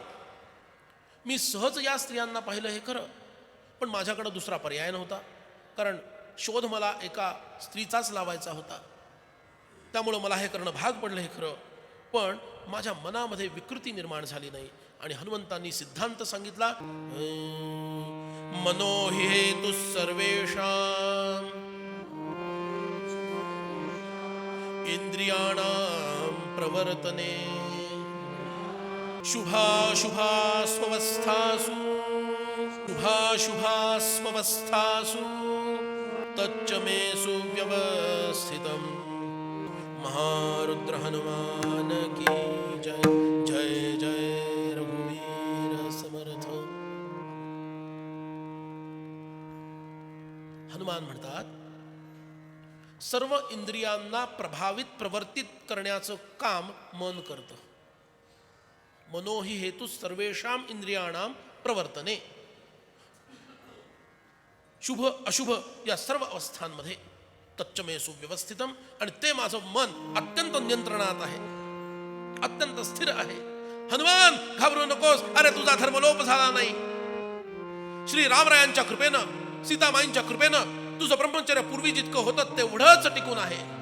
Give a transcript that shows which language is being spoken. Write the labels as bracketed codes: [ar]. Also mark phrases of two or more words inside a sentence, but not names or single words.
[mr] मी सहज या स्त्रियांना पाहिलं हे खरं, पण माझ्याकडं दुसरा पर्याय नव्हता, कारण शोध मला एका स्त्रीचाच लावायचा होता. त्यामुळं मला हे करणं भाग पडलं हे खरं, पण माझ्या मनामध्ये विकृती निर्माण झाली नाही. आणि हनुमंतांनी सिद्धांत सांगितला, [sa] मनो हि हेतु सर्वेषां इंद्रियाणां प्रवर्तने शुभाशुभास्वस्थासु शुभाशुभास्वस्थासु तच्च मे सुव्यवस्थितम्. [hi] महारुद्र हनुमान की जय. [mr] जय जय रघुवीर समर्थ. हनुमान म्हणतात, सर्व इंद्रियांना प्रभावित प्रवर्तित करण्याचं काम मन करतं. [sa] मनो हि हेतु सर्वेषां इंद्रियाणां प्रवर्तने. [mr] शुभ अशुभ या सर्व अवस्थांमध्ये [sa] तच्च मे सुव्यवस्थितम, [mr] आणि ते माझं मन अत्यंत नियंत्रणात आहे, अत्यंत स्थिर आहे. हनुमान घाबरू नकोस, अरे तुझा धर्मलोप झाला नाही. श्री रामरायांच्या कृपेनं, सीतामाईंच्या कृपेनं तुझं ब्रह्मचर्य पूर्वी जितकं होतं तेवढंच टिकून आहे.